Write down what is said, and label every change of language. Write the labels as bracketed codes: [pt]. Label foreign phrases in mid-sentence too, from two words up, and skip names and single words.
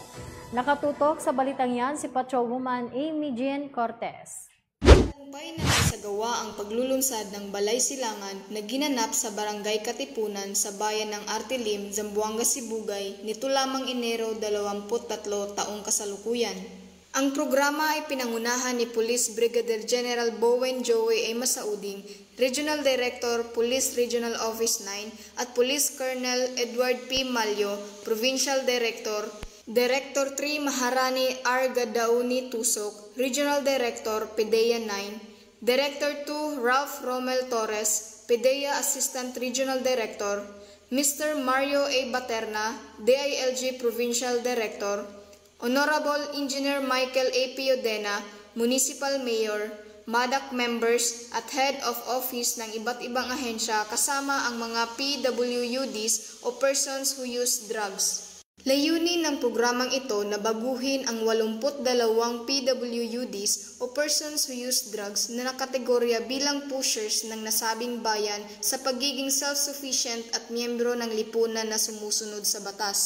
[tl] Nakatutok sa balitang yan si Patrolwoman Amy Jean Cortez. Matagumpay na naisagawa ang paglulunsad ng Balay Silangan na ginanap sa Barangay Katipunan sa bayan ng Artilim, Zamboanga, Sibugay nito lamang Enero 23 taong kasalukuyan. Ang programa ay pinangunahan ni Police Brigadier General Bowen Joey A. Masauding, Regional Director, Police Regional Office 9 at Police Colonel Edward P. Malyo, Provincial Director, Director 3 Maharani R. Gadauni Tusok, Regional Director, PDEA 9, Director 2 Ralph Romel Torres, PDEA Assistant Regional Director, Mr. Mario A. Baterna, DILG Provincial Director, Honorable Engineer Michael A. Piodena, Municipal Mayor, MADAC members at [en] Head of Office [tl] ng iba't ibang ahensya kasama ang mga PWUDs o [en] Persons Who Use Drugs. [tl] Layunin ng programang ito na baguhin ang 82 PWUDs o [en] Persons Who Use Drugs [tl] na nakategorya bilang pushers ng nasabing bayan sa pagiging self-sufficient at miyembro ng lipunan na sumusunod sa batas.